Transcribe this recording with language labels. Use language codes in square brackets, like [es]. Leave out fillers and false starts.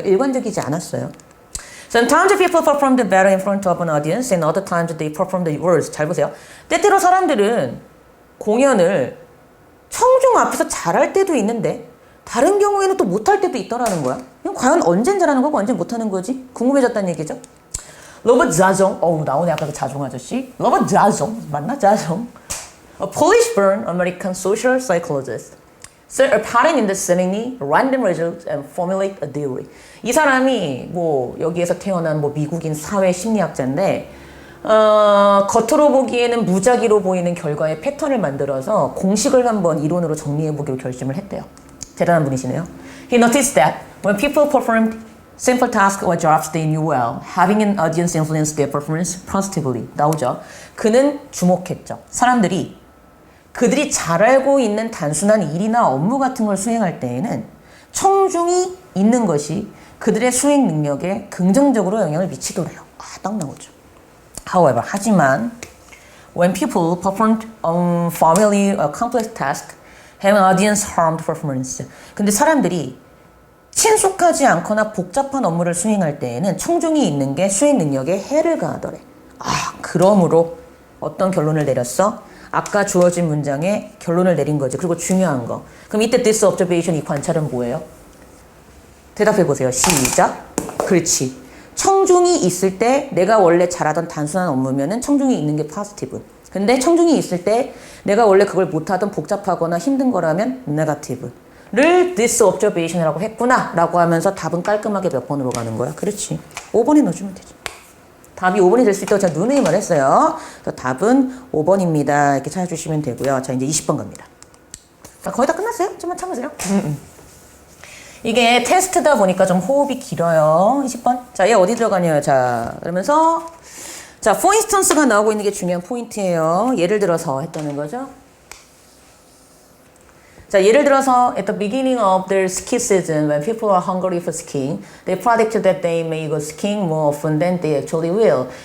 [ko] 일관적이지 않았어요. [en] Sometimes people performed better in front of an audience, and other times they performed worse. [ko] 잘 보세요. 때때로 사람들은 공연을 청중 앞에서 잘할 때도 있는데 다른 경우에는 또 못할 때도 있더라는 거야. 이건 과연 언젠 잘하는 거고 언젠 못하는 거지? 궁금해졌다는 얘기죠. 로버트 자종, 나오네 아까 그 자종 아저씨. 로버트 자종, 맞나? 자종. [en] A Polish-born American social psychologist. Set a pattern in the seemingly random results and formulate a theory. [ko] 이 사람이 뭐 여기에서 태어난 뭐 미국인 사회 심리학자인데 겉으로 보기에는 무작위로 보이는 결과의 패턴을 만들어서 공식을 한번 이론으로 정리해보기로 결심을 했대요. 대단한 분이시네요. [en] He noticed that when people performed simple tasks or jobs they knew well, having an audience influenced their performance positively. [ko] 나오죠. 그는 주목했죠. 사람들이 그들이 잘 알고 있는 단순한 일이나 업무 같은 걸 수행할 때에는 청중이 있는 것이 그들의 수행 능력에 긍정적으로 영향을 미치더래요. 딱 나오죠. [en] However, [ko] 하지만 [en] when people performed unfamiliar or complex tasks, have an audience harmed performance. [ko] 근데 사람들이 친숙하지 않거나 복잡한 업무를 수행할 때에는 청중이 있는 게 수행 능력에 해를 가하더래. 그러므로 어떤 결론을 내렸어? 아까 주어진 문장에 결론을 내린 거지. 그리고 중요한 거. 그럼 이때 [en] this observation, [ko] 이 관찰은 뭐예요? 대답해 보세요. 시작. 그렇지. 청중이 있을 때 내가 원래 잘하던 단순한 업무면은 청중이 있는 게 포지티브. 근데 청중이 있을 때 내가 원래 그걸 못하던 복잡하거나 힘든 거라면 네거티브를 [en] this observation [ko] 이라고 했구나 라고 하면서 답은 깔끔하게 몇 번으로 가는 거야? 그렇지. 5번에 넣어주면 되지. 답이 5번이 될 수 있다고 제가 누누이 말했어요. 그래서 답은 5번입니다. 이렇게 찾아주시면 되고요. 자, 이제 20번 갑니다. 자, 거의 다 끝났어요? 좀만 참으세요. 이게 테스트다 보니까 좀 호흡이 길어요. 20번. 자, 얘 어디 들어가냐요? 자, 그러면서 자, for instance가 나오고 있는 게 중요한 포인트예요. 예를 들어서 했다는 거죠. 자, 예를 들어서 [en] at the beginning of their ski season, when people are hungry for skiing, they predict that they may go skiing more often than they actually will.